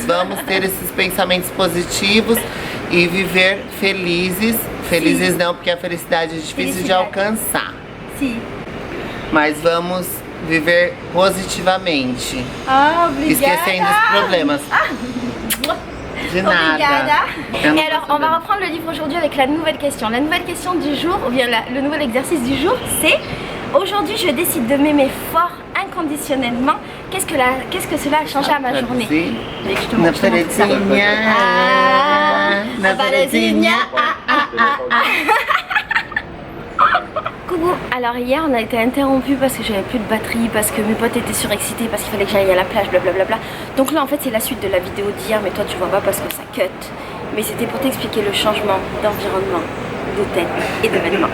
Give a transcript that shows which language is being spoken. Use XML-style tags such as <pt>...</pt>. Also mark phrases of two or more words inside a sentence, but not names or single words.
<pt>Vamos ter esses pensamentos positivos e viver felizes. Felizes não, porque a felicidade é difícil de alcançar. Sim. Mas vamos viver positivamente. Ah, obrigada. Esquecendo os problemas. De nada. Obrigada. Eu não</pt> <fr>Et alors,</fr> <pt>posso</pt> <fr>on va</fr> <pt>ver.</pt> <fr>reprendre le livre aujourd'hui avec la nouvelle question. La nouvelle question du jour, ou bien le nouvel exercice du jour, c'est: aujourd'hui, je décide de m'aimer fort, inconditionnellement. Qu'est-ce que cela a changé à ma journée? Et que je te</fr> <pt>Na</pt> <fr>montre, je te montre ça.</fr> <pt>paradinha. Ah, Na paradinha.</pt> <fr>Coucou, alors hier on a été interrompu parce que j'avais plus de batterie, parce que mes potes étaient surexcités, parce qu'il fallait que j'aille à la plage, blablabla. Donc là en fait c'est la suite de la vidéo d'hier, mais toi tu vois pas parce que ça cut. Mais c'était pour t'expliquer le changement d'environnement, d'hôtel et d'événements.</fr>